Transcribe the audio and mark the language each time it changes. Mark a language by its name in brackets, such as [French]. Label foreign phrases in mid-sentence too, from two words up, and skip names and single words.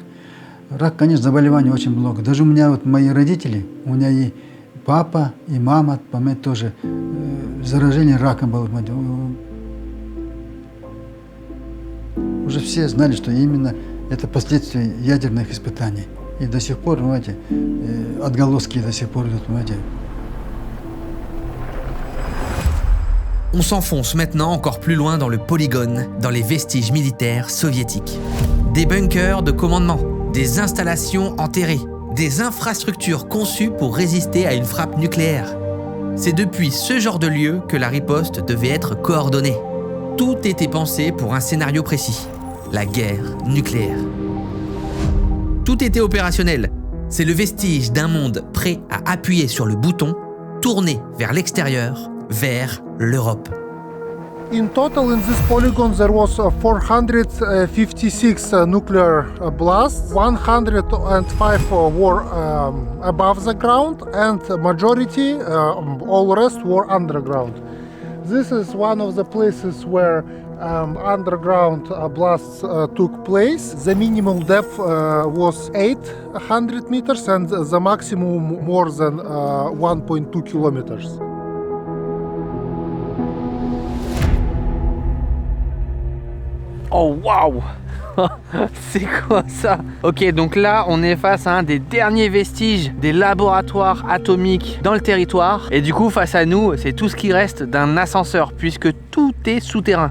[Russian] Рак, конечно, заболеваний очень много. Даже у меня вот мои родители, у меня и папа, и мама, понимаете, тоже заражение раком было. Уже все знали, что именно это последствия ядерных испытаний. И до сих пор, понимаете, отголоски до сих пор идут, понимаете. [French] On s'enfonce maintenant encore plus loin dans le polygone, dans les vestiges militaires soviétiques. Des bunkers de commandement, des installations enterrées, des infrastructures conçues pour résister à une frappe nucléaire. C'est depuis ce genre de lieu que la riposte devait être coordonnée. Tout était pensé pour un scénario précis, la guerre nucléaire. Tout était opérationnel. C'est le vestige d'un monde prêt à appuyer sur le bouton, tourné vers l'extérieur, vers l'Europe. [English] In total, in this polygon, there was 456 nuclear blasts. 105 were above the ground, and majority, all rest were underground. This is one of the places where underground blasts took place. The minimum depth was 800 meters, and the maximum more than 1.2 kilometers. [French] Oh waouh. C'est quoi ça? Ok, donc là on est face à un des derniers vestiges des laboratoires atomiques dans le territoire. Et du coup face à nous c'est tout ce qui reste d'un ascenseur, puisque tout est souterrain.